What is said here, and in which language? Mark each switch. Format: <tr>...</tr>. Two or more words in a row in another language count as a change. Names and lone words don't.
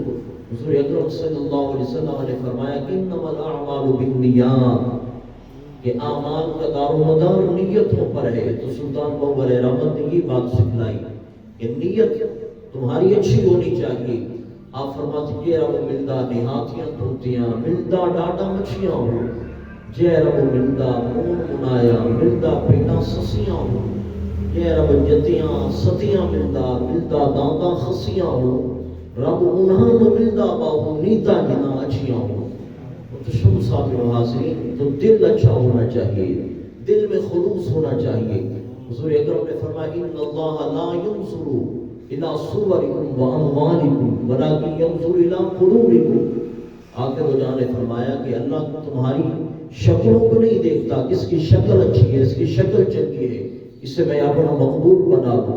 <ur>حضور اکرم</ur> <ar>صلی اللہ علیہ وسلم</ar> <ur>نے فرمایا کہ</ur> <ar>انما الاعمال بالنیات،</ar> <ur>کہ اعمال کا دار و مدار نیتوں پر ہے. تو سلطان باہو علیہ رحمت نے یہ بات سکھلائی کہ نیت تمہاری اچھی ہونی چاہیے.</ur> <pa>آپ فرماتے جے رب ملدا نہاتیاں دھوتیاں ملدا ڈاڈا مچھیاں ہو، جے رب ملدا مون منایا ملدا پیٹاں سسیاں ہو. کہ رب جتیاں ستیاں ملدا دانتا خسیاں ہو رب انہاں ملدا باہو نیتا جنا اچھیاں ہو.</pa> <ur>تو شم صاحب و حاضرین، تو دل اچھا ہونا چاہیے، دل میں خلوص ہونا چاہیے. حضور اکرم نے فرمایا</ur> <ar>ان اللہ لا ينظر الى صورکم واموالکم ولکن ينظر الى قلوبکم.</ar> <ur>آخر وہ جان نے فرمایا کہ اللہ تمہاری شکلوں کو نہیں دیکھتا، کس کی شکل اچھی ہے، اس کی شکل چنگی ہے، اسے میں اپنا مقبول بنا دوں.</ur>